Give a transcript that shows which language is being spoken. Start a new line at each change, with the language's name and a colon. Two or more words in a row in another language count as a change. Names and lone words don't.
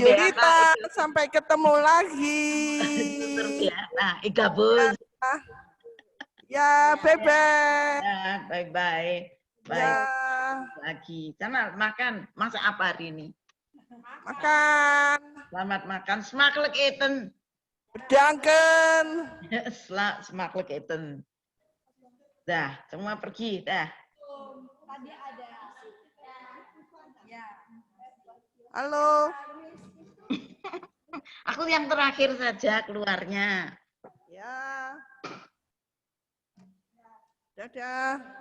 Indonesian: Yulita, sampai ketemu lagi. Suster Biana, gabus. Ya, bye-bye. Ya, bye-bye. Bye. Lagi. Sana makan. Masak apa hari ini? Makan. Selamat makan.
Dutch: Smakelijk eten. Bedanken. Smakelijk eten.
Indonesian: Dah, semua pergi. Dah. Tadi ada. Ya. Halo. Aku yang terakhir saja keluarnya. Ya. Dadah.